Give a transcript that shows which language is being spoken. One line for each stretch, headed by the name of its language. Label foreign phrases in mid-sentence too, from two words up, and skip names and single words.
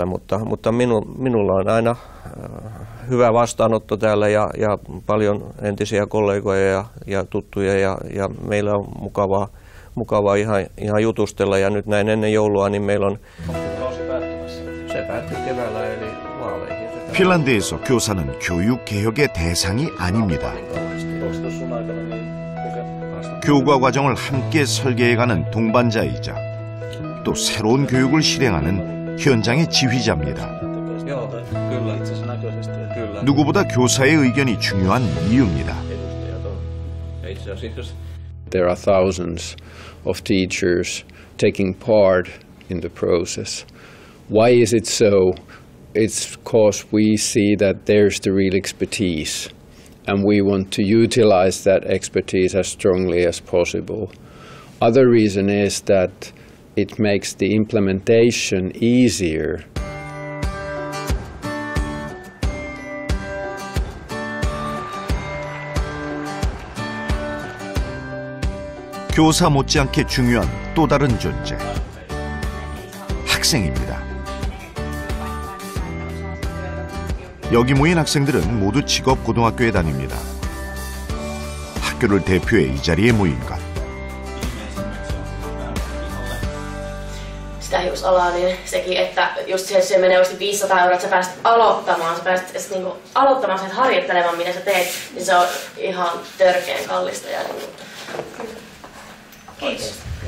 Finnish: Mutta minulla on aina hyvä vastaanotto täällä ja paljon entisiä kollegoja ja tuttuja ja meillä on mukavaa ihan jutustella. Ja nyt näin ennen joulua niin meillä on... Se päättyy keväällä eli vaaleihin.
Korean: 핀란드에서 교사는 교육 개혁의 대상이 아닙니다. 교과 과정을 함께 설계해가는 동반자이자 또 새로운 교육을 실행하는 현장의 지휘자입니다. 누구보다 교사의 의견이 중요한 이유입니다.
English: There are thousands of teachers taking part in the process. Why is it so? It's because we see that there's the real expertise, and we want to utilize that expertise as strongly as possible. Other reason is that it makes the implementation easier.
Korean: 교사 못지않게 중요한 또 다른 존재, 학생입니다. 여기 모인 학생들은 모두 직업고등학교에 다닙니다. 학교를 대표해 이 자리에 모인 것.
Finnish: Sitä hiusalaa, niin sekin, että just se menee oikeasti 500 €, että sä pääset aloittamaan, niinku aloittamaan sen harjoittelemaan, mitä sä teet, niin se on ihan törkeän kallista. Ja niinku. Kiitos.